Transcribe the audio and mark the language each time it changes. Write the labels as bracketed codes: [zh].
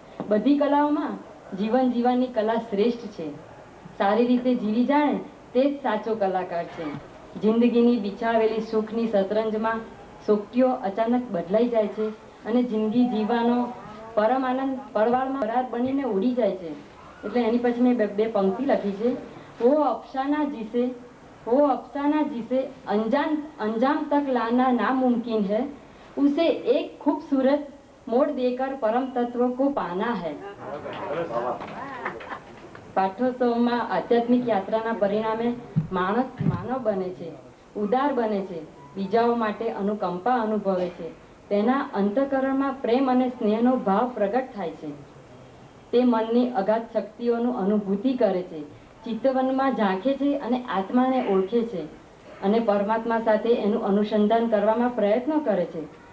[gu] બધી કલાઓમાં જીવન જીવવાની કલા શ્રેષ્ઠ છે. સારી રીતે જીવી જાણે તે જ સાચો કલાકાર છે. જિંદગીની બિછાવેલી સુખની શતરંજમાં શોક્તિઓ અચાનક બદલાઈ જાય છે અને જિંદગી જીવવાનો પરમ આનંદ પરવાળમાં રાત બનીને ઉડી જાય છે. એટલે એની પછી મેં બે પંક્તિ લખી છે. [hi] वो अफसाना जिसे अंजाम तक लाना नामुमकिन है, उसे एक खूबसूरत मोड़ देकर परम तत्व को पाना है. [gu] પાઠોત્સવમાં આધ્યાત્મિક યાત્રાના પરિણામે માણસ માનવ બને છે, ઉદાર બને છે, બીજાઓ માટે અનુકંપા અનુભવે છે. તેના અંતઃકરણમાં પ્રેમ અને સ્નેહનો ભાવ પ્રગટ થાય છે. તે મનની અગાધ શક્તિઓનું અનુભૂતિ કરે છે, ચિત્તવનમાં ઝાંખે છે અને આત્માને ઓળખે છે અને પરમાત્મા સાથે એનું અનુસંધાન કરવામાં પ્રયત્નો કરે છે.